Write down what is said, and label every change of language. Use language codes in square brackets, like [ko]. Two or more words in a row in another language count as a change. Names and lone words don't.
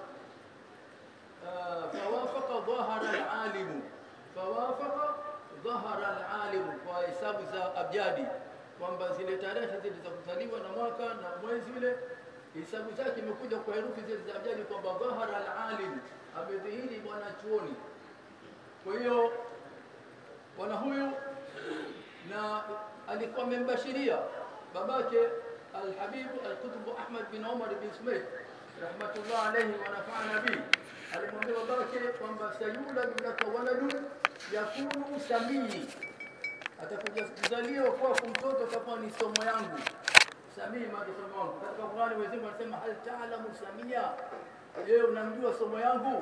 [ar] fawafaqa dhahara al-alim, fawafaqa dhahara al-alim [sw] kwa hesabu za abjadi, kwamba zile tarehe zile za kuzaliwa na mwaka na mwezi ule hesabu zake imekuja kwa herufi zile za abjadi, kwamba [ar] dhahara al-alim, [sw] amedhihiri bwana chuoni. Kwa hiyo bwana huyu na alikuwa amembashiria babake Al-Habib Al-Qutb Ahmad bin Umar bin Ismail [ar] rahmatullah alayhi wa nafa'ana bi, [sw] alimwambia babake kwamba [ar] sayuladu laka waladun yakunu samii, [sw] atakuja kuzaliwa kwa mtoto kama ni somo yangu. Samii maana somo yangu. Katika Qur'ani Mwenyezi Mungu anasema [ar] hal ta'lamu samia, [sw] je, unamjua somo yangu?